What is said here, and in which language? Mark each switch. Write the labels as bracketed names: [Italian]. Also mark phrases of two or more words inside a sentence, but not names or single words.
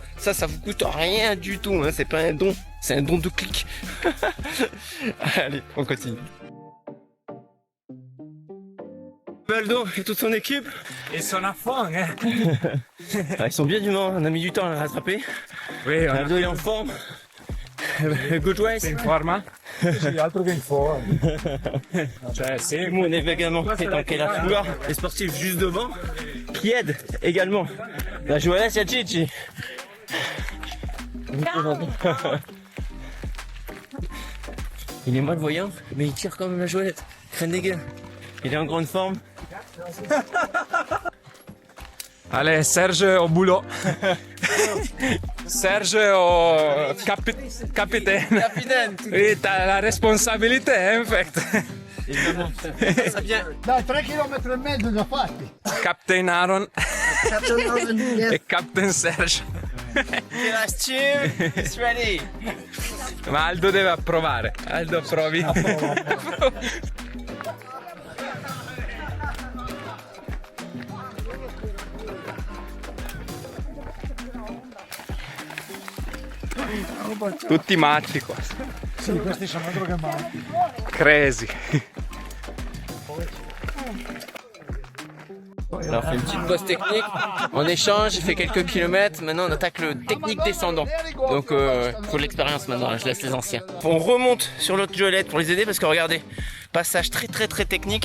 [French] Ça vous coûte rien du tout, hein. C'est pas un don, c'est un don de clic. Allez, on continue. Aldo et toute son équipe. Ils sont à fond, hein. Ils sont bien du moment, on a mis du temps à les rattraper. Oui, Aldo est en forme. [English] Good race. [Italian] in forma. altro che in forma. Cioè, sì. [French] Moon est également fait tanker la foulard. Les sportifs juste devant qui aident également. La Joëlle, c'est Gigi. Il est malvoyant, mais il tire comme la Joëlette. Crâne des gueules. Il est en grande forme. Allez, Serge au boulot. Serge au capitaine. Capitaine. Oui, t'as la responsabilité, hein, en fait. Évidemment. Ça vient. [Italian] Dai, 3 km e mezzo già fatti. Captain Aaron e Captain Serge. [English] The last team is ready. [Italian] Ma Aldo deve approvare. Aldo approvi. Tutti matti qua. Sì, questi sono droghe matti. Crazy. [French] Alors on fait une petite pause technique, on échange, j'ai fait quelques kilomètres, maintenant on attaque le technique descendant. Donc faut de l'expérience maintenant, je laisse les anciens. On remonte sur l'autre Joëlette pour les aider parce que regardez, passage très technique.